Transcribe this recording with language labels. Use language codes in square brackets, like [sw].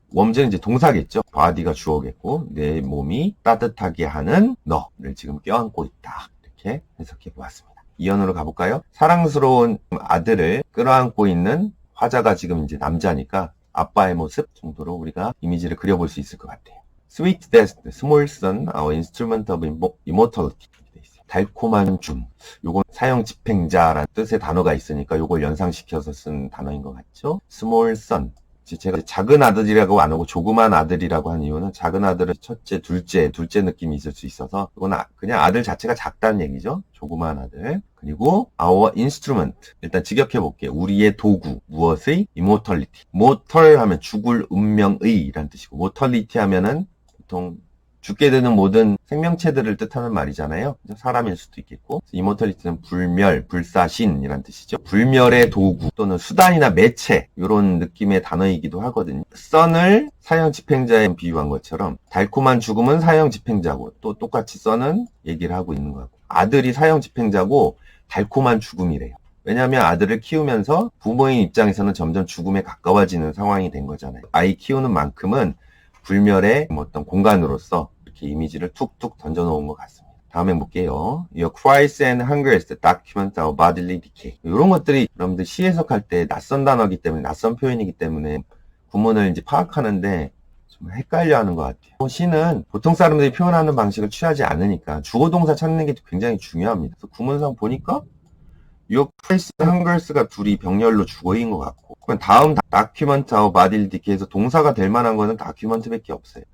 [ko] 웜즈는 이제 동사겠죠. body가 주어겠고 내 몸이 따뜻하게 하는 너를 지금 껴안고 있다. 이렇게 해석해 보았습니다. 이연으로 가볼까요? 사랑스러운 아들을 끌어안고 있는 화자가 지금 이제 남자니까 아빠의 모습 정도로 우리가 이미지를 그려볼 수 있을 것 같아요. [en] Sweet death, small son, our instrument of immortality. [ko] 달콤한 줌. 요건 사형 집행자라는 뜻의 단어가 있으니까 요걸 연상시켜서 쓴 단어인 것 같죠? [en] Small son. [ko] 제가 작은 아들이라고 안 하고 조그만 아들이라고 한 이유는 작은 아들은 첫째, 둘째 느낌이 있을 수 있어서 이건 그냥 아들 자체가 작다는 얘기죠. 조그만 아들. 그리고 [en] our instrument. [ko] 일단 직역해 볼게요. 우리의 도구. 무엇의? immortality. mortal 하면 죽을 운명의 라는 뜻이고 mortality 하면은 보통 죽게 되는 모든 생명체들을 뜻하는 말이잖아요. 사람일 수도 있겠고 이모털리티는 불멸, 불사신이란 뜻이죠. 불멸의 도구 또는 수단이나 매체 이런 느낌의 단어이기도 하거든요. 선을 사형 집행자에 비유한 것처럼 달콤한 죽음은 사형 집행자고 또 똑같이 선은 얘기를 하고 있는 것 같고 아들이 사형 집행자고 달콤한 죽음이래요. 왜냐하면 아들을 키우면서 부모의 입장에서는 점점 죽음에 가까워지는 상황이 된 거잖아요. 아이 키우는 만큼은 불멸의 어떤 공간으로서 이렇게 이미지를 툭툭 던져놓은 것 같습니다. 다음에 볼게요. [en] Your cries and hungers document our bodily decay. [ko] 이런 것들이 여러분들 시 해석할 때 낯선 단어이기 때문에 낯선 표현이기 때문에 구문을 이제 파악하는데 좀 헷갈려 하는 것 같아요. 시는 보통 사람들이 표현하는 방식을 취하지 않으니까 주어 동사 찾는 게 굉장히 중요합니다. 그래서 구문상 보니까 [en] Your cries and hungers [ko] 가 둘이 병렬로 주어인 것 같고 다음 [en] document our bodily decay [ko] 에서 동사가 될 만한 거는 document밖에 없어요.